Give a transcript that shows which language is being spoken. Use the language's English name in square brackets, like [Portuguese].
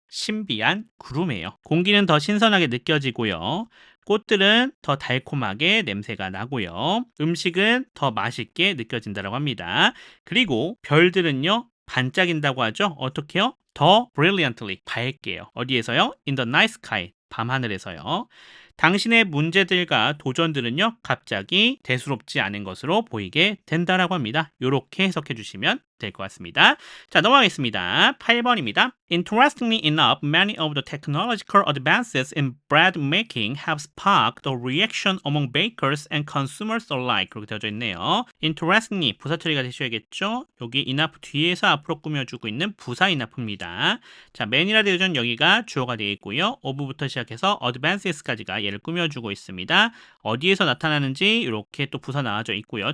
[Korean] 신비한 구름이에요. 공기는 더 신선하게 느껴지고요. 꽃들은 더 달콤하게 냄새가 나고요. 음식은 더 맛있게 느껴진다고 합니다. 그리고 별들은요, 반짝인다고 하죠. 어떻게요? 더 brilliantly, 밝게요. 어디에서요? [English] In the night sky, [Korean] 밤하늘에서요. 당신의 문제들과 도전들은요, 갑자기 대수롭지 않은 것으로 보이게 된다라고 합니다. 이렇게 해석해 주시면 될 것 같습니다. 자, 넘어가겠습니다. 8번입니다. [English] Interestingly enough, many of the technological advances in bread making have sparked a reaction among bakers and consumers alike. [Korean] 그렇게 되어져 있네요. Interestingly, 부사 처리가 되셔야겠죠? 여기 enough 뒤에서 앞으로 꾸며주고 있는 부사 enough입니다. 자, man이라 되어져 있는 여기가 주어가 되어 있고요. of부터 시작해서 advances까지가 얘를 꾸며주고 있습니다. 어디에서 나타나는지 이렇게 또 부사 나와져 있고요.